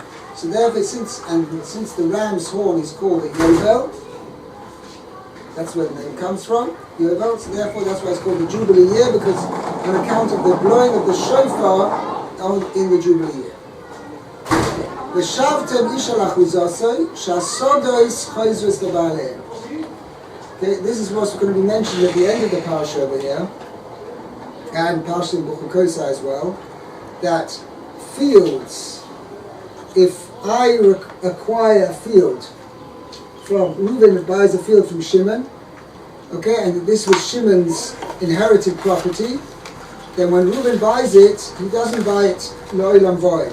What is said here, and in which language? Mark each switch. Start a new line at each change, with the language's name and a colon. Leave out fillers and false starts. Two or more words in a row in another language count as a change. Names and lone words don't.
English: So therefore, since the ram's horn is called a Yovel, that's where the name comes from, Yovel. So therefore, that's why it's called the Jubilee year, because on account of the blowing of the shofar in the Jubilee year.
Hebrew: ושבתם איש אל אחוזתו שהשדות חוזרות לבעליהם.
English: Okay, this is what's going to be mentioned at the end of the parsha over here, and partially in Bukhakosa as well, that fields, if I acquire a field from Reuben, buys a field from Shimon, okay, and this was Shimon's inherited property, then when Reuben buys it, he doesn't buy it
Hebrew: לעולם ועד.